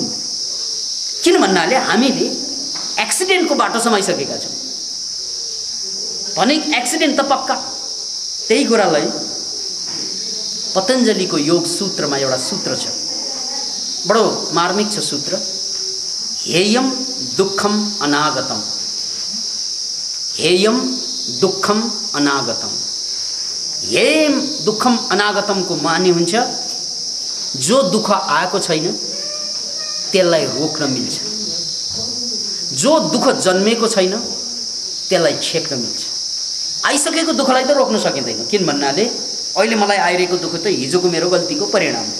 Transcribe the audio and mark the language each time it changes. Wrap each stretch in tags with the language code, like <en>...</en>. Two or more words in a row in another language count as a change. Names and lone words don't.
<ne>किन भन्नाले हामीले एक्सिडेन्टको बाटो समाइसकेका छौँ भने एक्सिडेन्ट त पक्का। त्यही कुरालाई पतञ्जलिको योग सूत्रमा एउटा सूत्र छ, बडो मार्मिक छ सूत्र।</ne> <sa>हेयम दुःखम अनागतम, हेयम दुःखम अनागतम। हेयम दुःखम अनागतमको</sa> <ne>माने हुन्छ जो दुःख आएको छैन त्यसलाई रोक्न मिल्छ, जो दुःख जन्मेको छैन त्यसलाई छेक्न मिल्छ। आइसकेको दुःखलाई त रोक्न सकिँदैन, किन भन्नाले अहिले मलाई आइरहेको दुःख त हिजोको मेरो गल्तीको परिणाम हो।</ne>